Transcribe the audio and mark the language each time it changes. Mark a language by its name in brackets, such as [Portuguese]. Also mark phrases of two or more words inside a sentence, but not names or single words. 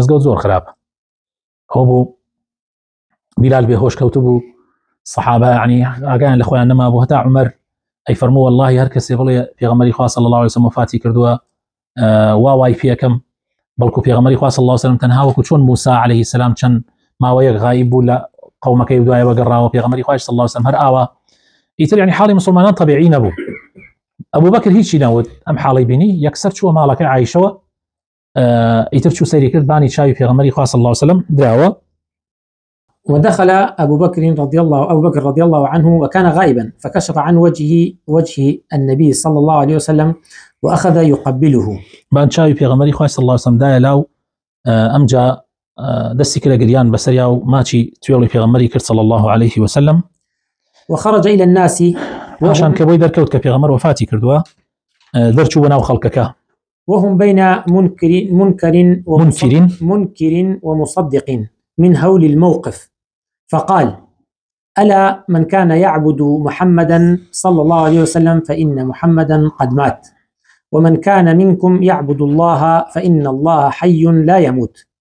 [Central Kurdish] مزگەوت زۆر خراپە ئەوە بوو بیلال بێهۆش کەوتو بوو سەحابە یعنی ئاگایان لە خۆیان نەما بوو هەتا عومەر ئەی فەرموو والله هەر کەسێ بڵێ پێغەمبەری خوا [Arabic] صلی الله علیه وسلم [Central Kurdish] وفاتی کردووە وای پێکەم بەڵکو پێغەمبەری خوا [Arabic] صلی الله علیه وسلم [Central Kurdish] تەنها وەکو چۆن موسی [Arabic] علیه السلام [Central Kurdish] چەند ماوەیەک غایب بوو لە قەومەکەی دوایەوە گەڕاوە پێغەمبەری خوا [Arabic] صلی الله علیه وسلم [Central Kurdish] هەر ئاوا ئیتر یعنی حاڵی مسلمانان طبیعی نەبوو ئەبوو بەکر هیچی نەوت ئەم حاڵی بینی یەکسەر چووە ماڵەکەی عایشەوە ئیتر چوو سەیری کرد بانی چاوی پێغەمبەری خوا [Arabic] صلی الله علیه وسلم [Central Kurdish] دراوە [Arabic] ودخل أبو بكر رضي الله عنه وكان غائبا فكشف عن وجه النبي صلى الله عليه وسلم وأخذ يقبله [Central Kurdish] بان شاوي پێغەمبەری خوا [Arabic] صلی الله علیه وسلم [Central Kurdish] دایە لاو ئەمجا دەستی کرد گریان بەسەریا و ماچی توێڵی پێغەمبەری کرد [Arabic] صلی الله عليه وسلم وخرج إلى الناس [Central Kurdish] عشان کە بۆی دەرکەوت کە پێغەمبەر وفاتی کردووە دەرچوو بەناو خەڵکەکە [Arabic] وهم بين منكر ومصدق من هول الموقف فقال ألا من كان يعبد محمدا صلى الله عليه وسلم فإن محمدا قد مات ومن كان منكم يعبد الله فإن الله حي لا يموت.